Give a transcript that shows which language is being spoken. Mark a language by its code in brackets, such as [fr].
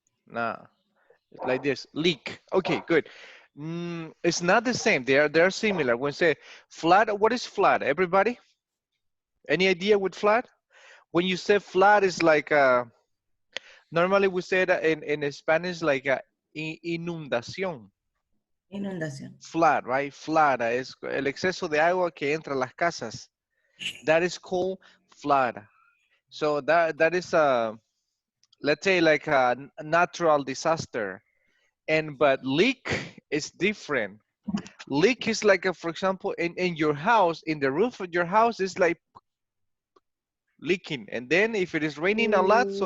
[en] No, it's like this, leak. Okay, good. It's not the same. They're similar. When say flood, what is flood? Everybody? Any idea with flood? When you say flood, it's like normally we say that in Spanish like inundación. [es] Inundación. [en] Flood, right? [es] Flood es el exceso de agua que entra a las casas. [en] That is called flood. So that is let's say like a natural disaster. And but leak is different. Leak is like for example in your house, in the roof of your house is like leaking, and then if it is raining a lot, so